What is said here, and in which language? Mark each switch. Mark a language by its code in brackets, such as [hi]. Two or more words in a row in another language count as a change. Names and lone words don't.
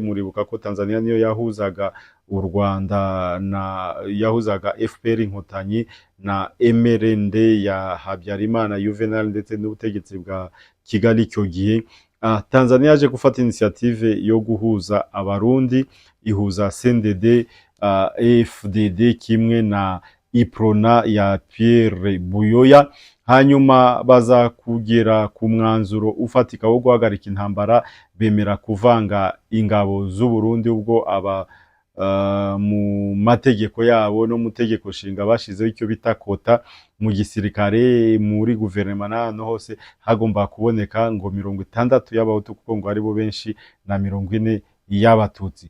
[rw] Muribuka ko Tanzania niyo yahuzaga u Rwanda yahuzaga FPR inkotanyi na MRND ya Habyarimana Juvenal ndetse n'ubutegetsi bwa Kigali icyo gihe. Tanzania yaje gufata initiative yo guhuza abarundi, ihuza CNDD FDD kimwe na Iprona ya Pierre Buyoya, hanyuma baza kugera ku mwanzuro ufatika wo guhagarika intambara, bemera kuvanga ingabo z'u Burundi ubwo aba mu mategeko yabo no mu tegeko nshinga bashizeho icyo bita kota mu gisirikare, muri guverinoma n'ahantu hose hagomba kuboneka ngo 60 y'abahutu kuko ngo ari bo benshi na 40 y'abatutsi.